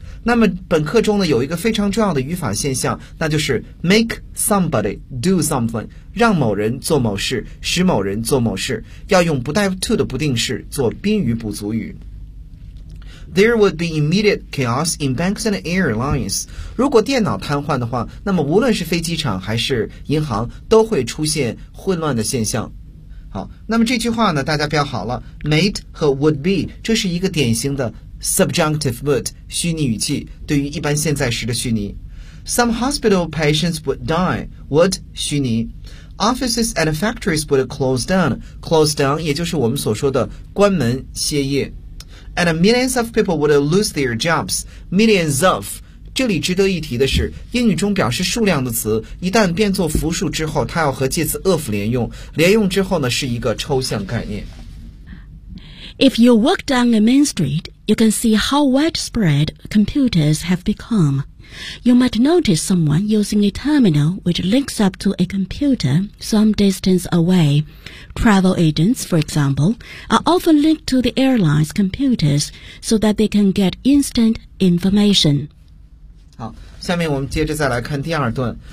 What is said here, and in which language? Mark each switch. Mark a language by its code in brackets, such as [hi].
[zh] 那么本课中呢有一个非常重要的语法现象，那就是 [en] make somebody do something， [zh] 让某人做某事，使某人做某事，要用不带 to 的不定式做宾语补足语。 [en] There would be immediate chaos in banks and airlines. [zh] 如果电脑瘫痪的话，那么无论是飞机场还是银行都会出现混乱的现象。好，那么这句话呢大家标好了， made 和 would be， 这是一个典型的 [en] subjunctive would [zh] 虚拟语气，对于一般现在时的虚拟。 [en] Some hospital patients would die， would [zh] 虚拟。 [en] Offices and factories would close down， close down [zh] 也就是我们所说的关门歇业。 [en] And millions of people would lose their jobs. Millions of. [zh] 这里值得一提的是，英语中表示数量的词，一旦变作复数之后，它要和介词 of 连用。连用之后呢，是一个抽象概念。 [en] If you walk down a main street, you can see how widespread computers have become. You might notice someone using a terminal which links up to a computer some distance away. Travel agents, for example, are often linked to the airline's computers so that they can get instant information. [zh] 好，下面我们接着再来看第二段。